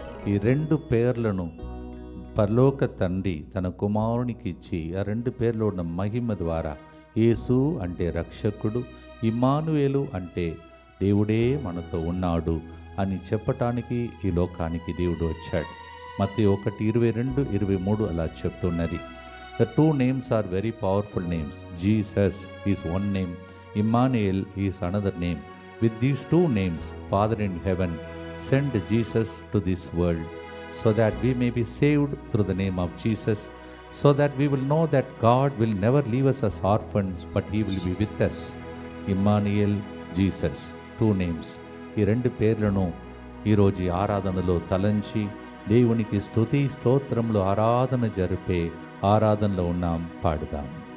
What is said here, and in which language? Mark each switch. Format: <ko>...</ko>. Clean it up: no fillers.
<te>ఈ రెండు పేర్లను పరలోక తండ్రి తన కుమారునికి ఇచ్చి ఆ రెండు పేర్లో ఉన్న మహిమ ద్వారా యేసు అంటే రక్షకుడు, ఇమ్మానుయేలు అంటే దేవుడే మనతో ఉన్నాడు అని చెప్పటానికి ఈ లోకానికి దేవుడు వచ్చాడు. మత్తయి 1:22-23 అలా చెప్తున్నది.</te> <en>The two names are very powerful names. Jesus is one name, Immanuel is another name. With these two names, Father in heaven sent Jesus to this world so that we may be saved through the name of Jesus, so that we will know that God will never leave us as orphans, but He will be with us. Immanuel, Jesus, two names.</en> <te>ఈ రెండు పేర్లను ఈరోజు ఆరాధనలో తలంచి దేవునికి స్తుతి స్తోత్రంలో ఆరాధన జరిపే ఆరాధనలో ఉన్నాం. పాడుదాం.</te>